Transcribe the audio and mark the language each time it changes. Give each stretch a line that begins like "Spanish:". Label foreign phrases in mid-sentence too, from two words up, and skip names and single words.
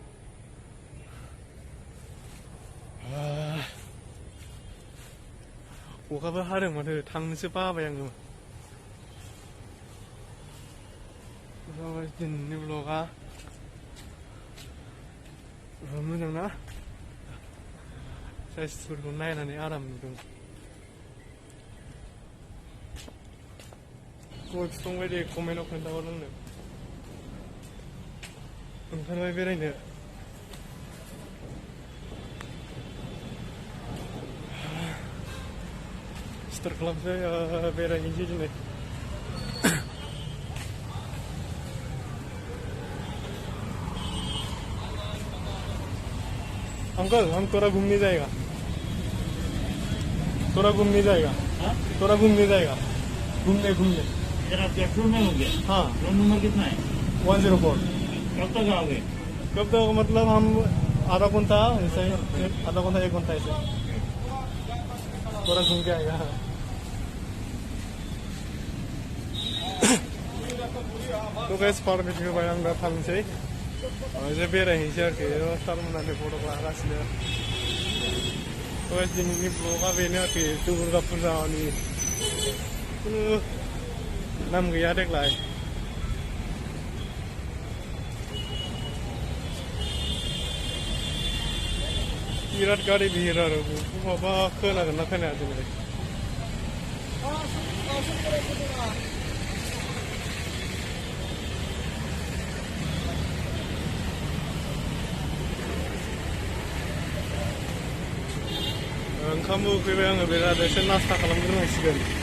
Bodo: अखाबो हादों माथो थांनोसो बाबाय आङो दिनैनि ब्लगआ मोजां ना साइजफोरखौ नायनानै आराम नुदों गय बिफां बायदि कमेन्टआव खोन्थाहर आंनो ओंखारबाय बेरायनो स्टार्ट खालामसै बेरायहैनोसै दिनै
Hindi: अंकल हम तोरा घूमने जाएगा तोरा घूमने जाएगा तोरा घूमने जाएगा घूमने घूमने पेट्रोल में हो गया हाँ रूम नंबर कितना है 104 कब तक आओगे कब तक मतलब हम आधा घंटा ऐसे आधा घंटा 1 घंटा ऐसे थोड़ा घूम के आएगा
Bodo: तो गैस पार्क बाय आं दा थांसै एसे बेरायहैनोसै आरोखि सारमोनहानो फट' लागासिनो गैस दिनैनि ब्लगआ बेनो आरोखि दुर्गा फुजानि खुनु नाम गैया देग्लाय बिराद गारि भिर आरो माबा खोनागोन ना खोनाया दिनै ओंखामबो उखैबाय आङो बिराद एसे नास्ता खालामग्रोनांसिगोन